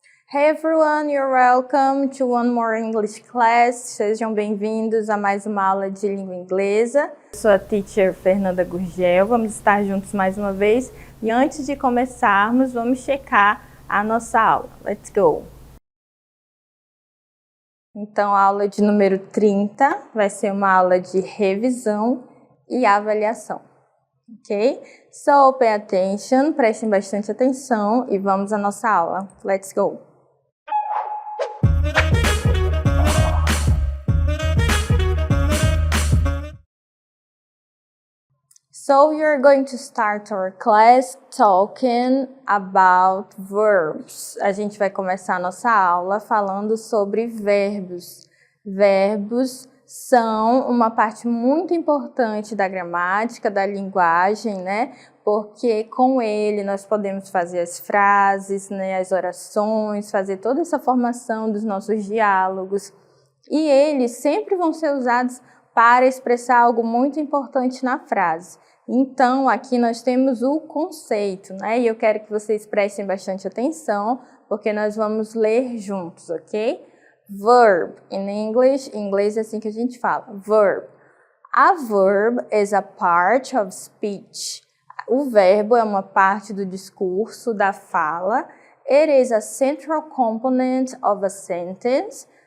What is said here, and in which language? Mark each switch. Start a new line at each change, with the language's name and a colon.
English: Hey everyone, you're welcome to one more English class.
Portuguese: Sejam bem-vindos a mais uma aula de língua inglesa. Eu sou a teacher Fernanda Gurgel, vamos estar juntos mais uma vez. E antes de começarmos, vamos checar a nossa aula.
English: Let's go!
Portuguese: Então, a aula de número 30 vai ser uma aula de revisão e avaliação. Ok?
English: So, pay attention,
Portuguese: prestem bastante atenção e vamos à nossa aula.
English: Let's go! So you're going to start our class talking about verbs.
Portuguese: A gente vai começar a nossa aula falando sobre verbos. Verbos são uma parte muito importante da gramática, da linguagem, né? Porque com ele nós podemos fazer as frases, né? As orações, fazer toda essa formação dos nossos diálogos. E eles sempre vão ser usados para expressar algo muito importante na frase. Então, aqui nós temos o conceito, né? E eu quero que vocês prestem bastante atenção, porque nós vamos ler juntos, ok? Verb, em inglês é assim que a gente fala, verb.
English: A verb is a part of speech.
Portuguese: O verbo é uma parte do discurso, da fala.
English: It is a central component of a sentence.